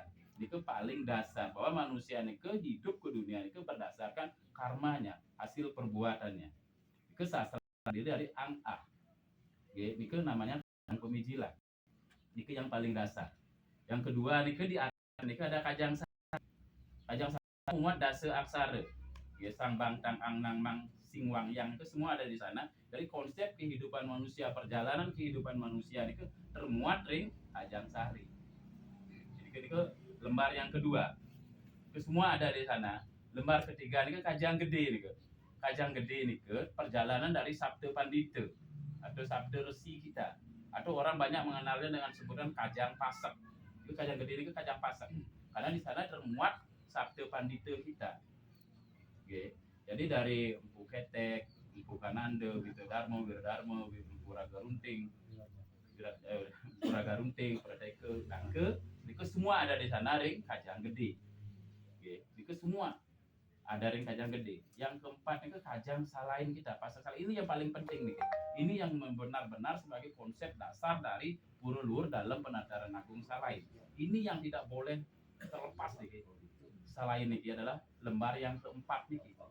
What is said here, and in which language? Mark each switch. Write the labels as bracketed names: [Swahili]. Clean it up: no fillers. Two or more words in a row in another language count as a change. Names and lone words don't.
[Indonesian] Itu paling dasar bahwa manusia itu hidup ke dunia itu berdasarkan karmanya, hasil perbuatannya. Itu sastra dari Ang Ah. Itu namanya Kajang Pemijilan. Itu yang paling dasar. Yang kedua itu di atas itu ada Kajang Sari. Kajang Sari memuat dase aksara. Ya, sang bang tang ang nang mang sing wang yang itu semua ada di sana. Dari konsep kehidupan manusia, perjalanan kehidupan manusia itu termuat ring Kajang Sari. Jadi itu lembar yang kedua. Itu semua ada di sana. Lembar ketiga ini Kajang Gede ini ke. Kajang Gede ini ke perjalanan dari Sabda Pandita atau Sabda Resi kita. Atau orang banyak mengenalnya dengan sebutan Kajang Pasak. Itu Kajang Gede ini ke Kajang Pasak. Karena di sana termuat Sabda Pandita kita. Oke. Jadi dari Empu Ketek, Empu Kananda, gitu, Darmo, Wirdarmo, Empu Raga Runting, Empu Raga Runting, Pradeke, Dangke, itu semua ada di sana ring Kajang Gede. Oke. Itu semua ada ring Kajang Gede. Yang keempat itu Kajang Salain kita. Pasal Salain ini yang paling penting nih. Ini yang benar-benar sebagai konsep dasar dari Pura Luhur dalam Penataran Agung Salain. Ini yang tidak boleh terlepas nih. Salain ini adalah lembar yang keempat nih.